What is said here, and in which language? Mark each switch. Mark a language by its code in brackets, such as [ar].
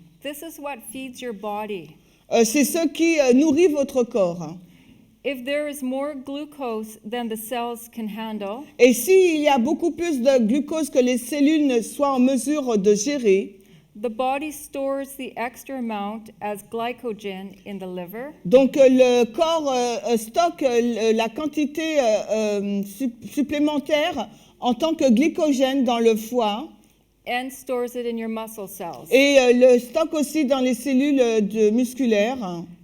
[en] This is what feeds your body. [fr] C'est ce qui nourrit votre corps. [en] If there is more glucose than the cells can handle, [fr] Et s'il y a beaucoup plus de glucose que les cellules ne soient en mesure de gérer, [en] the body stores the extra amount as glycogen in the liver, [fr] donc le corps stocke la quantité supplémentaire en tant que glycogène dans le foie [en] and stores it in your muscle cells [fr] et le stocke aussi dans les cellules musculaires